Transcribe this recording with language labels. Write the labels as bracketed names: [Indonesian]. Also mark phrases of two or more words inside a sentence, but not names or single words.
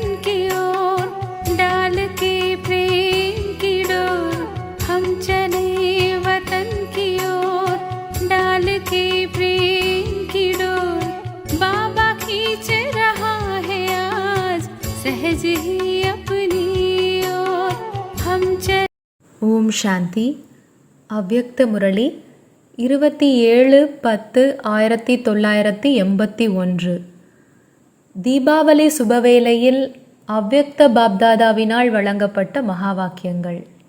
[Hindi] की ओर डाल के प्रेम की डोर। हम चले वतन की ओर डाल के प्रेम की डोर। बाबा खींच रहा है आज सहज ही अपनी ओर। हम चले। [Tamil] ஓம் சாந்தி. அவ்யக்த முரளி 27/10/1981. தீபாவளி சுபவேளையில் அவ்யக்த பாப்தாதாவினால் வழங்கப்பட்ட மகா வாக்கியங்கள்.